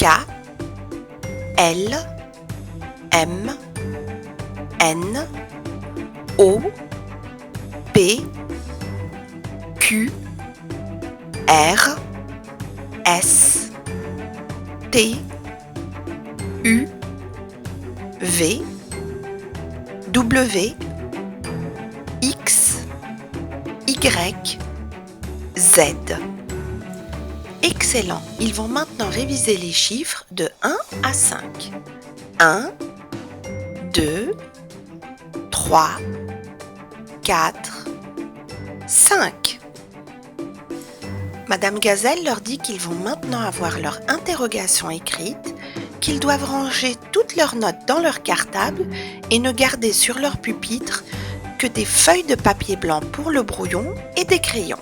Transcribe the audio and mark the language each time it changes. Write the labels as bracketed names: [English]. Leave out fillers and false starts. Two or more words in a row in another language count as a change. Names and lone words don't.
[French] L, M, N, O, P, Q, R, S, T, U, V, W, X, Y, Z. Excellent, ils vont maintenant réviser les chiffres de 1 à 5. 1, 2, 3, 4, 5. Madame Gazelle leur dit qu'ils vont maintenant avoir leur interrogation écrite, qu'ils doivent ranger toutes leurs notes dans leur cartable et ne garder sur leur pupitre que des feuilles de papier blanc pour le brouillon et des crayons.